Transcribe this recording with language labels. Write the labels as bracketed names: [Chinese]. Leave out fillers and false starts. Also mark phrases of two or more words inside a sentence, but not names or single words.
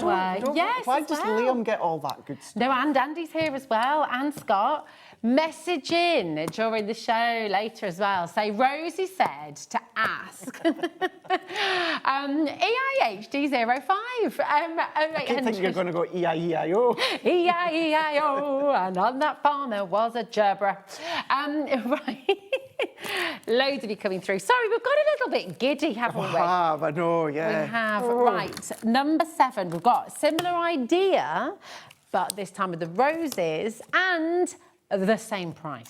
[English] Why does Liam get all that good stuff? No, and Andy's here as well, and Scott. Message in during the show later as well. Say, Rosie said to ask. EIH D05. I keep thinking you're going to go E-I-E-I-O. E-I-E-I-O. And on that farm there was a gerbera. Right. Loads of you coming through. Sorry, we've got a little bit giddy, haven't we? We have, I know, yeah. We have. Right, number 7. We've got a similar idea, but this time with the roses and the same price.